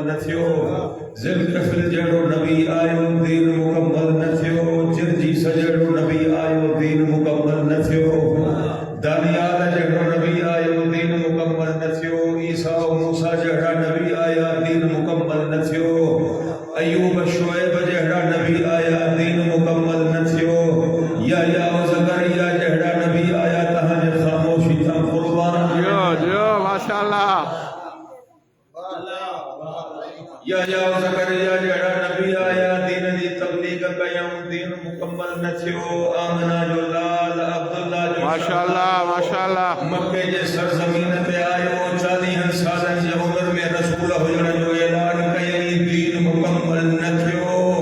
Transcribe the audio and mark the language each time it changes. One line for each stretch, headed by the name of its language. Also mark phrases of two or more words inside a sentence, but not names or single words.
Sindhi: न थियो ज़ुल्किफ़िल जहिड़ो नबी आयो दीन मुकम्मल न थियो जिरजीस जहिड़ो नबी आयो दीन मुकम्मल न थियो दानियाल जहिड़ो नबी आयो दीन मुकम्मल न थियो ईसा ऐं मूसा जहिड़ा नबी आया दीन मुकम्मल न थियो अयूब शुएब जहिड़ा नबी आया दीन मुकम्मल न थियो या ज़करिया जहिड़ा नबी आया तव्हांजे ख़ामोशी तां क़ुर्बान
Arabic: جو ماشاء الله
Sindhi: या ज़करिया जहिड़ा नबी आया दीन जी तबलीग कयऊं दीन मुकम्मल न थियो आमना जो लाल अब्दुल्ला जो
Arabic: ما شاء الله ما شاء الله
Sindhi: मक्के जे सरज़मीन ते आयो 40 सालनि जी उम्र में रसूल हुजण जो ऐलान कयईं दीन मुकम्मल न थियो